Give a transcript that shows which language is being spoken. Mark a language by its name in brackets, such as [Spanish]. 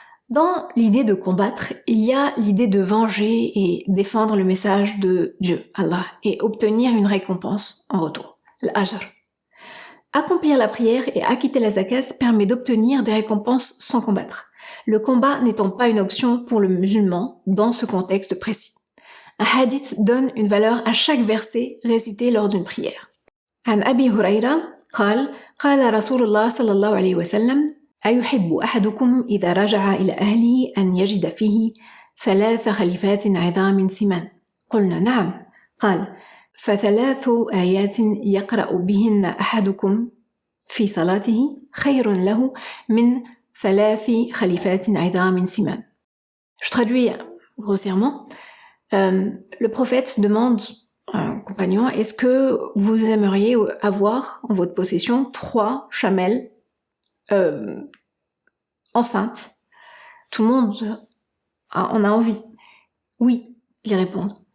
[French] Dans l'idée de combattre, il y a l'idée de venger et défendre le message de Dieu, Allah, et obtenir une récompense en retour. L'ajr. Accomplir la prière et acquitter la zakat permet d'obtenir des récompenses sans combattre. Le combat n'étant pas une option pour le musulman dans ce contexte précis. Un hadith donne une valeur à chaque verset récité lors d'une prière. [Arabic] عن أبي هريرة قال قال رسول الله صلى الله عليه وسلم أيحب أحدكم إذا رجع إلى أهله أن يجد فيه 3 خليفات عظام سمان قلنا نعم قال فثلاث آيات يقرأ بهن أحدكم في صلاته خير له من 3 خليفات عظام سمان. [French] Je traduis grossièrement. Le prophète demande à un compagnon, est-ce que vous aimeriez avoir en votre possession 3 chamelles enceintes? Tout le monde en a envie. Oui, ils répondent.